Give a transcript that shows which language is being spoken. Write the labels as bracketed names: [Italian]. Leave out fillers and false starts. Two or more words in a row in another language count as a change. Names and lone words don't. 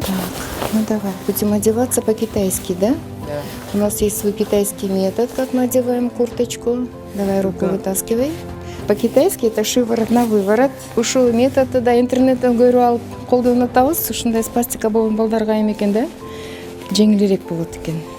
[Russian] Так, ну давай, будем одеваться по-китайски, да? Да. У нас есть свой китайский метод, как мы одеваем курточку. Давай руку вытаскивай. По-китайски это шиворот на выворот. [Kyrgyz] Ушул методду да интернеттен көрүп алып колдонуп атабыз. Ушундай спастика болгон балдарга экен да. Жеңилирээк болот экен.